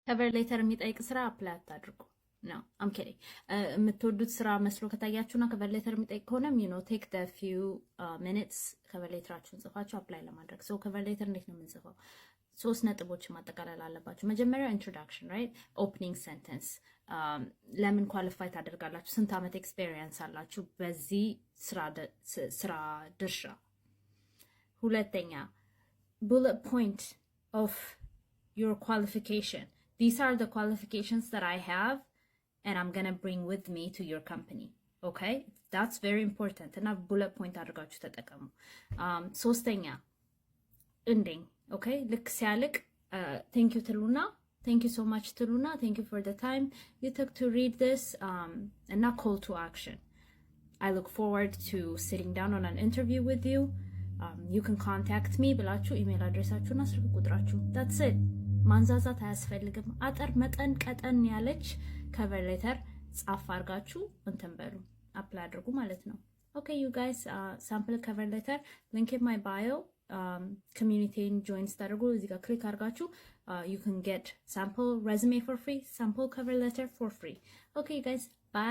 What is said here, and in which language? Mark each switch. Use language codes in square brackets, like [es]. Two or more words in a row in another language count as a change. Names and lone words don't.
[en] cover letter [am] የሚጠይቅ ስራ አፕላይ አታድርጉ። [en] no I'm kidding። [am] የምትወዱት ስራ መስሎ ከታያችሁና [en] cover letter [am] የሚጠይቅ ከሆነም [en] take the few minutes [am] ከቨር ሌተራችሁን ጽፋችሁ አፕላይ ለማድረግ። ሶ [en] cover letter [am] እንዴት ነው የምንጽፈው? 3 ነጥቦች ማጠቃለል አለባችሁ። መጀመሪያው [en] introduction right, opening sentence፣ [am] ለምን ኳሊፋይ ታደርጋላችሁ፣ ስንት ዓመት ኤክስፔሪየንስ አላችሁ በዚህ ስራ ድርሻ። ሁለተኛ [en] bullet point of your qualification. These are the qualifications that I have and I'm gonna bring with me to your company. Okay, that's very important. [am] እና [en] bullet point [am] አድርጋችሁ ተጠቀሙ። ሶስተኛ ending. [en] Okay, [am] ልክ ሲያልቅ [en] thank you ትሉና thank you so much ትሉና thank you for the time you took to read this እና call to action. I look forward to sitting down on an interview with you. You can contact me [am] ብላችሁ ኢሜል አድሬሳችሁና ስልክ ቁጥራችሁ [en] that's it። [am] ማንዛዛት አያስፈልግም። አጠር መጠን ቀጠን ያለች [en] cover letter [am] ጻፍ አድርጋችሁ እንትን በሉ አፕላይ አድርጉ ማለት ነው። [en] Okay you guys, sample cover letter link in my bio. Community join [am] ስታደርጉ እዚህ ጋር ክሊክ አድርጋችሁ [en] you can get sample resume for free, sample cover letter for free. Okay you guys, bye.